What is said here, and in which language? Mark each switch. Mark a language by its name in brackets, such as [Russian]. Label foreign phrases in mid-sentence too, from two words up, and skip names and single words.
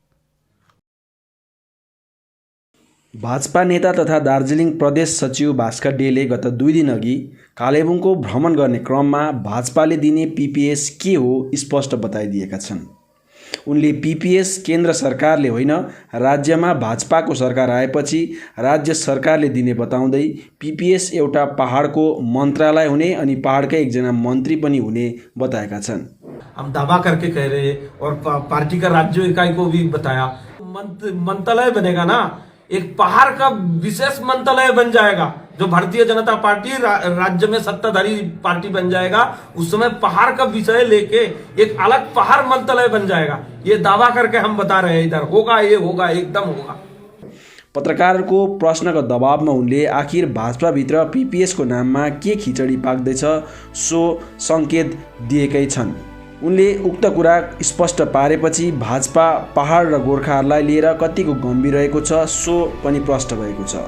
[Nepali] भाजपा नेता तथा दार्जिलिङ प्रदेश सचिव भास्कर डेले गत 2 दिन अघि कालेबुङको भ्रमण गर्ने क्रममा भाजपाले दिने पीपीएस के हो स्पष्ट बताइदिएका छन्। उनले पीपीएस केन्द्र सरकारले होइन, राज्यमा भाजपाको सरकार आएपछि राज्य सरकारले दिने बताउँदै पीपीएस एउटा पहाडको मन्त्रालय हुने अनि पहाडकै एकजना मन्त्री पनि हुने बताएका छन्। [Hindi] हम दावा करके कह रहे हैं और पार्टी का राज्य इकाई को भी बताया, मंत्रालय बनेगा ना, एक पहाड़ का विशेष मंत्रालय बन जाएगा। जो भारतीय जनता पार्टी राज्य में सत्ताधारी पार्टी बन जाएगा, उस समय पहाड़ का विषय लेके एक अलग पहाड़ मंत्रालय बन जाएगा। ये दावा करके हम बता रहे हैं, इधर होगा, ये होगा, एकदम होगा। [Nepali] पत्रकारको प्रश्नको दबावमा उनले आखिर भाजपाभित्र पीपीएसको नाममा के खिचडी पाक्दैछ सो सङ्केत दिएकै छन्। उनले उक्त कुरा स्पष्ट पारेपछि भाजपा पहाड र गोर्खाहरूलाई लिएर कतिको गम्भीर रहेको छ सो पनि प्रष्ट भएको छ।